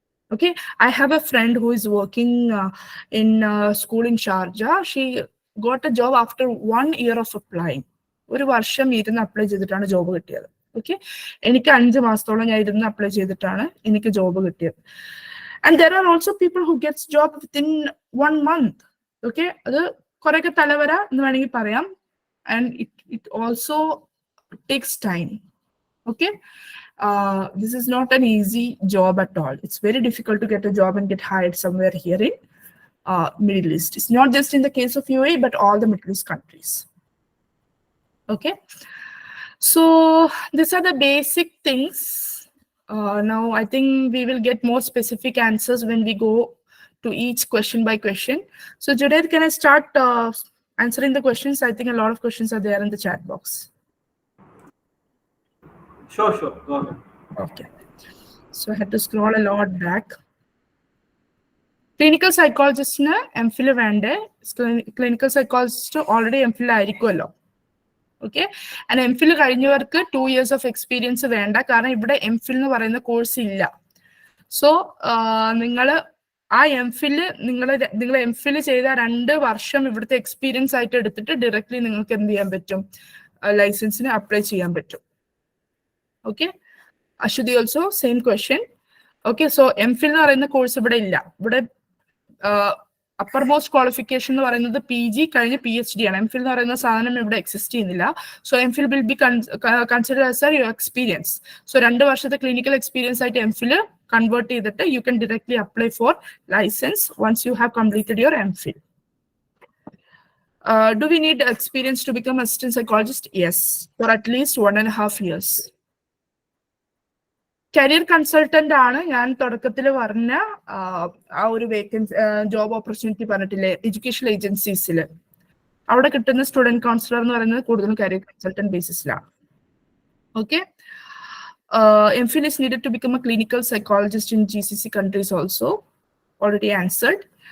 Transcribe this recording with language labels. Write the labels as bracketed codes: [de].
[en] Okay, I have a friend who is working in school in Sharjah. She got a job after 1 year of applying. [ml] ഒരു വർഷം ഇരുന്ന് apply ചെയ്തിട്ടാണ് job കിട്ടിയത്. Okay, എനിക്ക് 5 മാസത്തോളം ഞാൻ ഇരുന്ന് അപ്ലൈ ചെയ്തിട്ടാണ് എനിക്ക് ജോബ് കിട്ടിയത്. [en] And there are also people who gets job within 1 month. [ml] Okay, അത് കുറെയൊക്കെ തലവര എന്ന് വേണമെങ്കിൽ പറയാം. [en] And it also takes time. Okay, this is not an easy job at all. It's very difficult to get a job and get hired somewhere here in Middle East. It's not just in the case of UAE, but all the Middle East countries. Okay, so these are the basic things. Now I think we will get more specific answers when we go to each question by question. So Junaid, can I start answering the questions? I think a lot of questions are there in the chat box. Sure, go ahead. Okay, so I had to scroll a lot back. Clinical psychologist na MPhil [ml] വേണ്ടേ? Clinical psychologist already MPhil ആയിരിക്കുമല്ലോ. Okay, and MPhil കഴിഞ്ഞവർക്ക് [en] 2 years of experience [ml] വേണ്ട, കാരണം ഇവിടെ MPhil എന്ന് പറയുന്ന course ഇല്ല. So നിങ്ങൾ ആ നിങ്ങൾ MPhil ചെയ്ത 2 വർഷം ഇവിടുത്തെ എക്സ്പീരിയൻസ് ആയിട്ട് എടുത്തിട്ട് ഡയറക്ട്ലി നിങ്ങൾക്ക് എന്ത് ചെയ്യാൻ പറ്റും? ലൈസൻസിന് അപ്ലൈ ചെയ്യാൻ പറ്റും. [en] Okay, Ashudi also same question. [ml] Okay, so MPhil എന്ന് പറയുന്ന കോഴ്സ് ഇവിടെ ഇല്ല. ഇവിടെ അപ്പർ മോസ്റ്റ് ക്വാളിഫിക്കേഷൻ എന്ന് പറയുന്നത് PG കഴിഞ്ഞ് PhD ആണ്. MPhil എന്ന് പറയുന്ന സാധനം ഇവിടെ എക്സിസ്റ്റ് ചെയ്യുന്നില്ല. So [en] MPhil will be consider as your experience. [ml] So 2 വർഷത്തെ ക്ലിനിക്കൽ എക്സ്പീരിയൻസ് ആയിട്ട് MPhil കൺവേർട്ട് ചെയ്തിട്ട് [en] You can directly apply for licence once you have completed your MPhil. Do we need experience to become assistant psychologist? Yes, for at least 1.5 years. [ml] Career consultant ആണ് ഞാൻ തുടക്കത്തിൽ പറഞ്ഞ ആ ഒരു vacancy job opportunity പറഞ്ഞിട്ടില്ലേ education ഏജൻസീസിൽ, അവിടെ കിട്ടുന്ന student counsellor എന്ന് പറയുന്നത് കൂടുതലും career consultant ബേസിസിലാണ്. [en] Okay, MPhil is needed to become a clinical psychologist in GCC countries also. Already answered.